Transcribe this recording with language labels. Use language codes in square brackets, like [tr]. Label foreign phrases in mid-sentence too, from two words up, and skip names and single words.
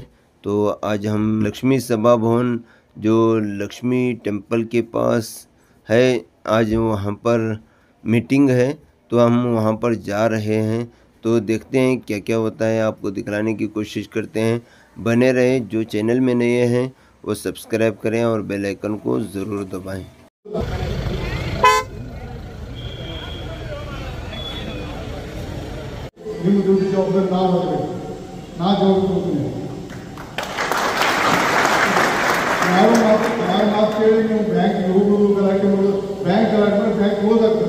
[hi] तो आज हम लक्ष्मी सभा भवन जो लक्ष्मी टेम्पल के पास है, आज वहाँ पर मीटिंग है, तो हम वहाँ पर जा रहे हैं। तो देखते हैं क्या क्या होता है, आपको दिखलाने की कोशिश करते हैं। बने रहे, जो चैनल में नए हैं वो सब्सक्राइब करें और [en] bell icon [hi] को ज़रूर दबाएं। [kn] ನಿಮ್ಮ ಡ್ಯೂಟಿ ಜವಾಬ್ದಾರಿ ನಾವು ಮಾಡಬೇಕು, ನಾ ಜವಾಬ್ದಾರಿ ನಾವು ಮಾತು ಕೇಳಿ ನೀವು ಬ್ಯಾಂಕ್ ಹೋಗೋದು ಗಲಾಟೆ ಮಾಡೋದು, ಬ್ಯಾಂಕ್ ಗಲಾಟೆ ಮಾಡಿ [en] bank close [kn] ಆಗ್ತದೆ.